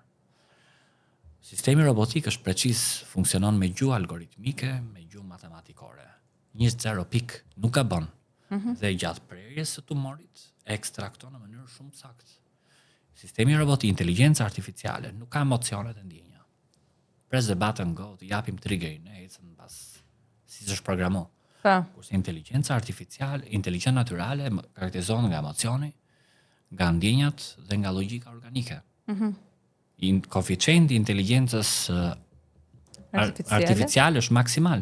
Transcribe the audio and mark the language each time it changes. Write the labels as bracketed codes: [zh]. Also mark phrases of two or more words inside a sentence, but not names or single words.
[sq] Sistemi robotik është preciz, funksionon me gjuhë algoritmike, me gjuhë matematikore. 20 pik nuk ka bën. Dhe gjatë prerjes së tumorit e ekstrakton në mënyrë shumë saktë. Sistemi robotik, inteligjenca artificiale, nuk ka emocionet e ndjenja. [en] Press the button, go, [sq] të japim triggerin, ecën pas si është programuar. Kurse inteligjenca artificiale, inteligjenca natyrale karakterizohet nga emocioni, nga ndjenjat dhe nga logjika organike. Koeficienti i inteligjencës artificiale është maksimal.